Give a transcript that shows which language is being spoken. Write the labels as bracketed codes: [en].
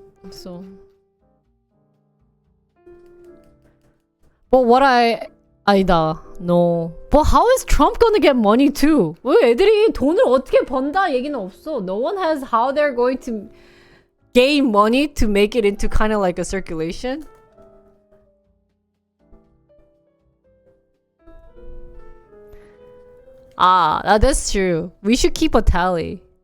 [en] So, but what [ko] 아니다. [en] No. But how is Trump gonna get money too? [ko] 왜 애들이 돈을 어떻게 번다 얘기는 없어. [en] No one has how they're going to gain money to make it into kind of like a circulation. That's true. We should keep a tally.